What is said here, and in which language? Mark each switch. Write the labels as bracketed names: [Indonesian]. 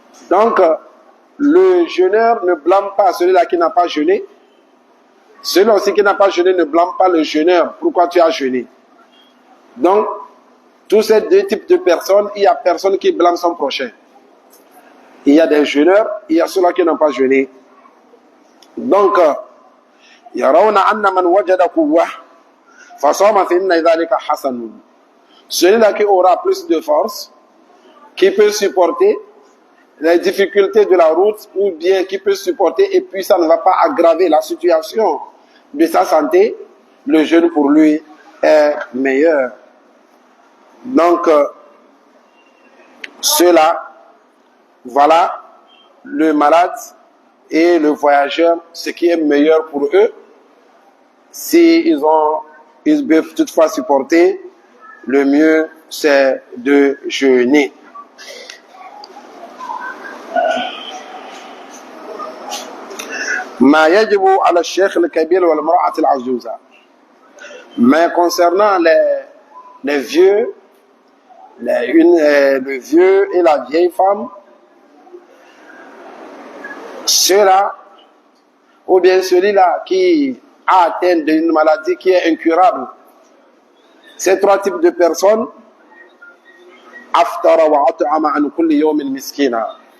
[French] Donc, le jeûneur ne blâme pas celui-là qui n'a pas jeûné. Celui-là aussi qui n'a pas jeûné ne blâme pas le jeûneur. Pourquoi tu as jeûné? Donc, tous ces deux types de personnes, il n'y a personne qui blâme son prochain. Il y a des jeûneurs, il y a ceux-là qui n'ont pas jeûné. [Arabic] Donc, يرون أن من وجد قوة فصام فإن ذلك حسن. [French] Celui-là qui aura plus de force, qui peut supporter les difficultés de la route, ou bien qui peut supporter et puis ça ne va pas aggraver la situation de sa santé, le jeûne pour lui est meilleur. Donc, cela, voilà le malade et le voyageur, ce qui est meilleur pour eux, si ils peuvent toutefois supporter, le mieux c'est de jeûner. [Arabic] ما يجب على الشيخ الكبير والمرأة العجوزة. [French] Mais concernant les vieux, le vieux et la vieille femme, ceux-là, ou bien celui-là qui a atteint d'une maladie qui est incurable, ces trois types de personnes, [Arabic] aftara wa at'ama an kulli yawmin miskina.